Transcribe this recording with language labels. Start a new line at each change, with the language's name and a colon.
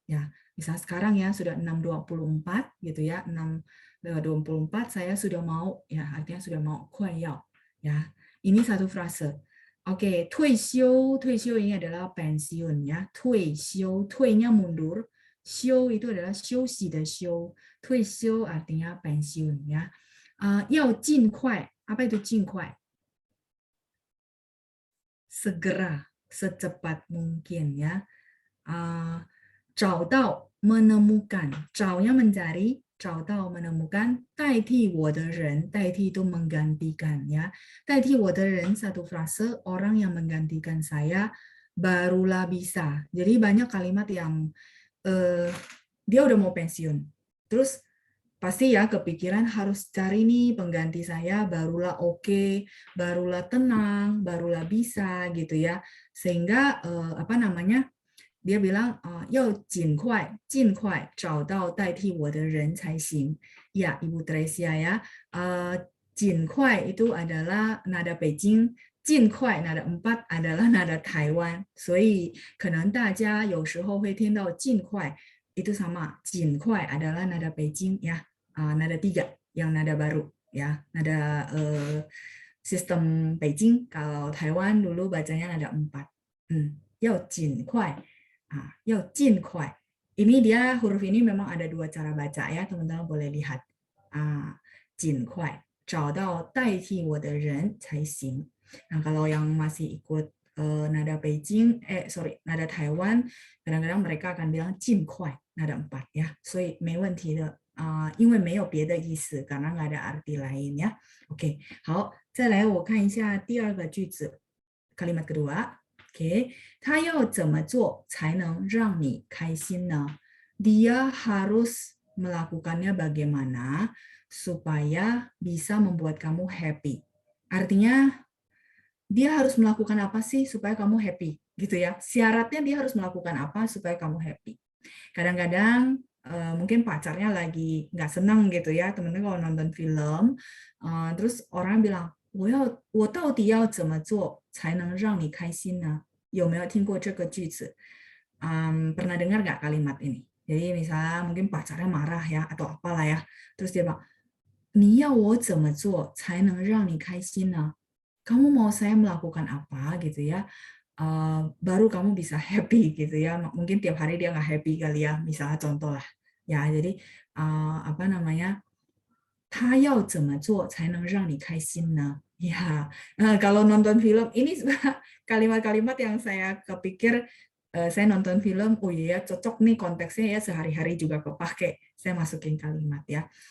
Indonesian: Ya, misalnya sekarang ya sudah 6.24 gitu ya, 6.24 saya sudah mau, ya artinya sudah mau,
Chinese: 快要.
Indonesian: Ya, ini satu frase. Oke,
Chinese: 退休
Indonesian: ini adalah pensiun ya.
Chinese: 退休,
Indonesian: 退nya mundur, 休 itu adalah
Chinese: 休息的休.
Indonesian: 退休 artinya pensiun ya.
Chinese: 要尽快,
Indonesian: apa itu
Chinese: 尽快?
Indonesian: Segera, secepat mungkin ya. 找到 menemukan, 找nya mencari, 找到 menemukan,
Chinese: 代替我的人,
Indonesian: 代替 itu menggantikan ya.
Chinese: 代替我的人
Indonesian: satu frase, orang yang menggantikan saya barulah bisa. Jadi banyak kalimat yang dia udah mau pensiun. Terus pasti ya kepikiran harus cari nih pengganti saya barulah oke, barulah tenang, barulah bisa gitu ya. Sehingga apa namanya? Dia bilang,
Chinese: 要尽快找到代替我的人才行.
Indonesian: Ya, Ibu Tresia ya.
Chinese: 尽快
Indonesian: itu adalah nada Beijing, 尽快 nada 4 adalah nada Taiwan.
Chinese: 所以可能大家有时候会听到尽快 itu sama.
Indonesian: 尽快 adalah nada Beijing ya. Nada 3 yang nada baru ya. Nada sistem Beijing. Kalau Taiwan dulu bacanya nada 4.
Chinese: 要尽快.要尽快.
Indonesian: Ini dia huruf ini memang ada dua cara baca ya, teman-teman boleh lihat.
Chinese: 尽快, 找到代替我的人才行.
Indonesian: Nah, kalau yang masih ikut nada Beijing, nada Taiwan, kadang-kadang mereka akan bilang
Chinese: 尽快,
Indonesian: nada 4 ya.
Chinese: 所以没问题的，因为没有别的意思,
Indonesian: karena nggak ada arti lain ya.
Chinese: Oke, 好，再来我看一下第二个句子,
Indonesian: kalimat kedua.
Chinese: Oke, 他要怎么做才能让你开心呢？
Indonesian: Dia harus melakukannya bagaimana supaya bisa membuat kamu happy. Artinya dia harus melakukan apa sih supaya kamu happy gitu ya. Syaratnya dia harus melakukan apa supaya kamu happy. Kadang-kadang mungkin pacarnya lagi nggak senang gitu ya, teman-teman kalau nonton film, terus orang bilang,
Chinese: 我到底要怎么做才能让你开心呢？有没有听过这个句子？
Indonesian: pernah dengar nggak kalimat ini? Jadi misalnya mungkin pacarnya marah ya atau apalah ya, terus dia bilang,
Chinese: 你要我怎么做才能让你开心呢？
Indonesian: kamu mau saya melakukan apa gitu ya, baru kamu bisa happy gitu ya. Mungkin tiap hari dia nggak happy kali ya, misalnya contoh lah ya. Jadi apa namanya,
Chinese: 他要怎么做才能让你开心呢?
Indonesian: Ya, kalau nonton film ini kalimat-kalimat yang saya kepikir, saya nonton film, oh iya cocok nih konteksnya ya, sehari-hari juga kepake, saya masukin kalimat ya.